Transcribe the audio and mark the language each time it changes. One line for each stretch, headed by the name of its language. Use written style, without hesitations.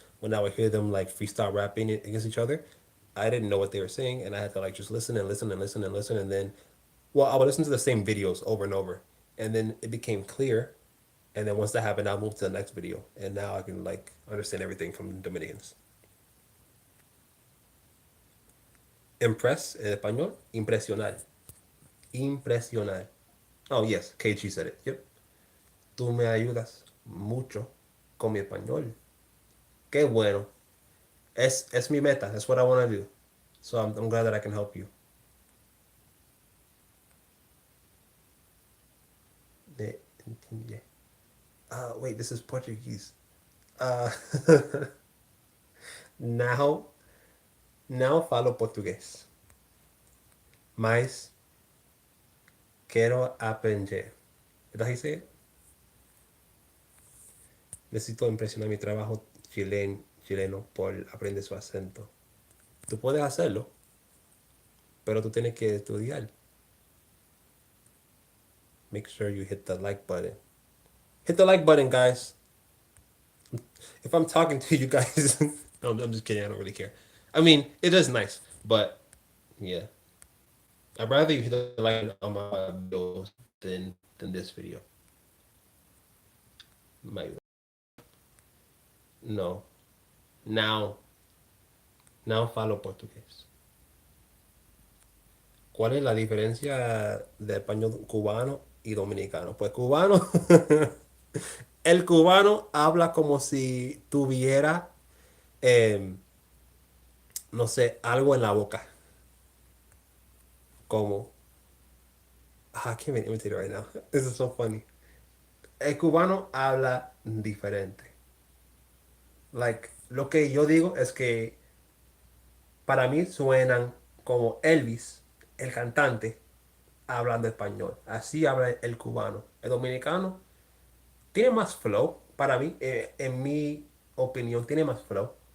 English: When I would hear them like freestyle rapping against each other, I didn't know what they were saying. And I had to like just listen and listen and listen and listen. And then, well, I would listen to the same videos over and over. And then it became clear. And then once that happened, I moved to the next video. And now I can like understand everything from Dominicans.
Spanish: Impress en español, impresionar. Impresionar.
English: Oh, yes, KG said it. Yep.
Spanish: Tú me ayudas mucho con mi español. Qué bueno. Es mi meta.
English: That's what I want to do. So I'm glad that I can help you.
Spanish: De entender.
English: Wait, this is Portuguese.
Portuguese: Uh, now, now falo português. Mas quero aprender.
English: Is that how you say it?
Spanish: Necesito impresionar mi trabajo chileno por aprender su acento. Tú puedes hacerlo, pero tú tienes que estudiar.
English: Make sure you hit the like button. Hit the like button, guys. If I'm talking to you guys, no, I'm just kidding. I don't really care. I mean, it is nice, but yeah, I'd rather you hit the like button on my videos than this video.
Portuguese: My no, now now falo portugués.
Spanish: ¿Cuál es la diferencia de español cubano y dominicano? Pues cubano, el cubano habla como si tuviera, eh, no sé, algo en la boca.
English: Como, I can't even imitate it right now. This is so funny.
Spanish: El cubano habla diferente. Like, lo que yo digo es que para mí suenan como Elvis, el cantante, hablando español. Así habla el cubano. El dominicano tiene más flow, para mí, en mi opinión, tiene más flow.